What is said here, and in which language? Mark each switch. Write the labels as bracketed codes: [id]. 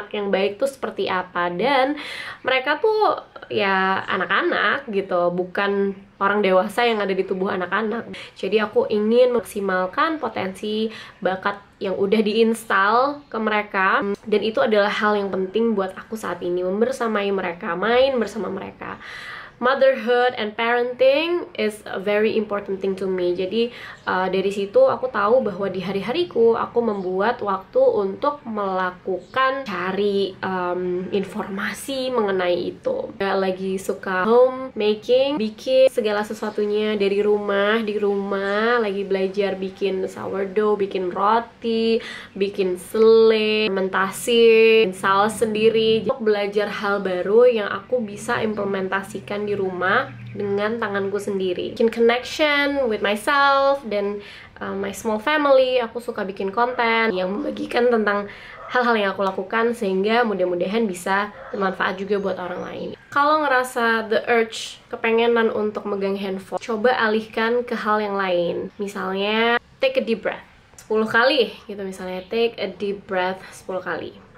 [id] Anak yang baik tuh seperti apa, dan mereka tuh ya anak-anak gitu, bukan orang dewasa yang ada di tubuh anak-anak. Jadi aku ingin maksimalkan potensi bakat yang udah diinstal ke mereka, dan itu adalah hal yang penting buat aku saat ini, membersamai mereka, main bersama mereka. [en] Motherhood and parenting is a very important thing to me. [id] Jadi dari situ aku tahu bahwa di hari-hariku aku membuat waktu untuk melakukan cari informasi mengenai itu. Lagi suka homemaking, bikin segala sesuatunya dari rumah, di rumah, lagi belajar bikin sourdough, bikin roti, bikin selai, fermentasi, bikin saus sendiri. Untuk belajar hal baru yang aku bisa implementasikan di rumah dengan tanganku sendiri. [en] Bikin connection with myself dan my small family. [id] Aku suka bikin konten yang membagikan tentang hal-hal yang aku lakukan, sehingga mudah-mudahan bisa bermanfaat juga buat orang lain. Kalau ngerasa the urge, kepengenan untuk megang handphone, coba alihkan ke hal yang lain. [en] Misalnya take a deep breath 10 kali gitu, misalnya take a deep breath 10 kali.